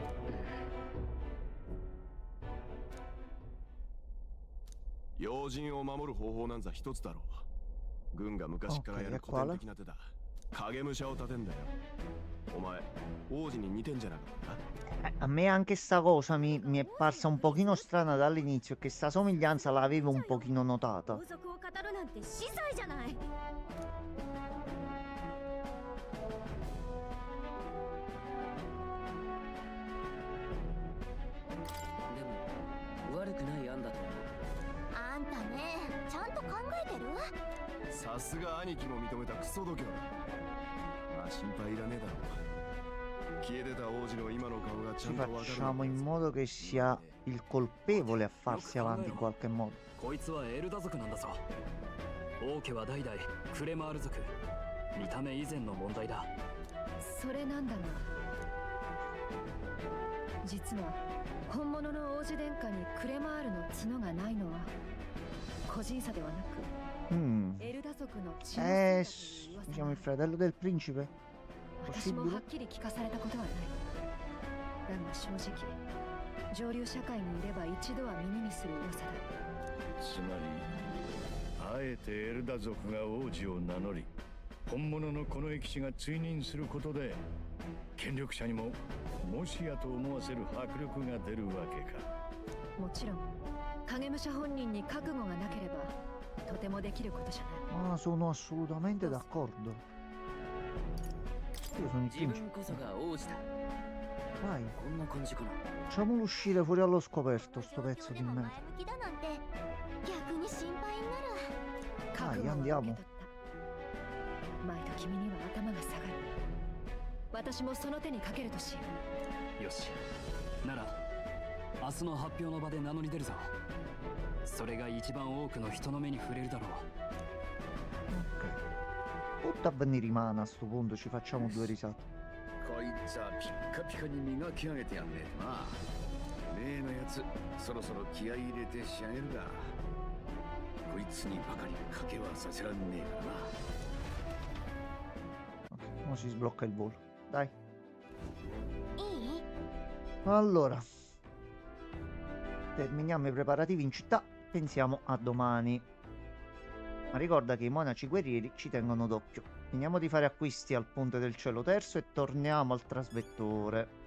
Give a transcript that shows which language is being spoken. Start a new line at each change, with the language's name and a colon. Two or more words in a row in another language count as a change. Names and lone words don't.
Japanese: 要人を守る方法なんざ一つだろう。軍が昔からやる古典的な手だ。影武者を立てんだよ。お前王子に似てんじゃなかった？
Italian: A me anche sta cosa mi è parsa un pochino strana dall'inizio, che sta somiglianza l'avevo un pochino notata.
Japanese: 王族を語るなんて死罪じゃない。でも悪くない案だと思う。あんたね、ちゃんと考えてる？さすが兄貴も認めたクソ度胸だ。まあ心配いらねえだろう。消えてた王子の今の顔がちゃ
Italian: Ci
Japanese: んとわかる。
Italian: facciamo in modo che sia il colpevole a farsi avanti in qualche modo.
Japanese: こいつはエルダ族なんだぞ。王家は代々クレマール族。見た目以前の問題だ。それなんだろう。実は本物の王子殿下にクレマールの角がないのは個人差ではなく、エルダ族の血の巣だという
Italian: Diciamo il fratello del principe?
Japanese: 私もはっきり聞かされたことはない。だが正直上流社会にいれば一度は耳にする噂だ。つまりあえてエルダ族が王子を名乗り、本物のこの駅士が追認することで権力者にももしやと思わせる迫力が出るわけか。もちろん影武者本人に覚悟がなければとてもできることじゃない。
Italian: Ah, sono assolutamente d'accordo. Io sono il
Japanese: 自分
Italian: principe.
Japanese: こそが王子だ。
Italian: Vai,
Japanese: こんな感じかな。
Italian: facciamolo uscire fuori allo scoperto, sto pezzo di
Japanese: でも前
Italian: merda.
Japanese: 向きだなんて逆に心配になる。覚悟を
Italian: andiamo.
Japanese: 受け取った。前と君には頭が下がる。私もその手にかけるとしよう。よし。なら明日の発表の場で名乗り出るぞ。それが一番多くの人の目に触れるだろう。
Italian: Ok. Tutta a venire in mana a sto punto, ci facciamo due risate.
Japanese: こいつはピッカピカに磨き上げてやんねえとな。例のやつそろそろ気合い入れて仕上げるが、こいつにばかり賭けはさせらんねえからな。
Italian: Ora si sblocca il volo. Dai.
Japanese: いい？
Italian: Allora, terminiamo i preparativi in città. Pensiamo a domani. Ma ricorda che i monaci guerrieri ci tengono d'occhio. Finiamo di fare acquisti al Ponte del Cielo Terzo e torniamo al trasmettore.